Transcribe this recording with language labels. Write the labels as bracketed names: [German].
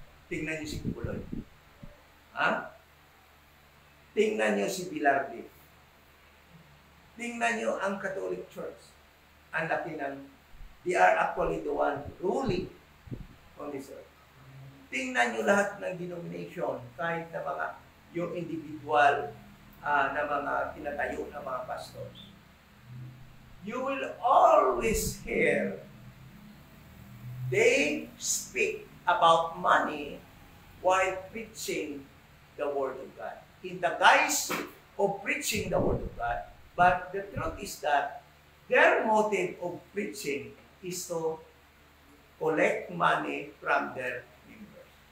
[Filipino] Tingnan niyo si Puloy. Ha? Tingnan niyo si Bilardi. Tingnan niyo ang Catholic Church. Ang laki ng, [English] they are actually the one ruling on this earth. [Filipino] Tingnan niyo lahat ng denomination, kahit na mga, yung individual na mga tinatayo na mga pastors. [English] You will always hear they speak about money while preaching the Word of God. In the guise of preaching the Word of God, but the truth is that their motive of preaching is to collect money from their members.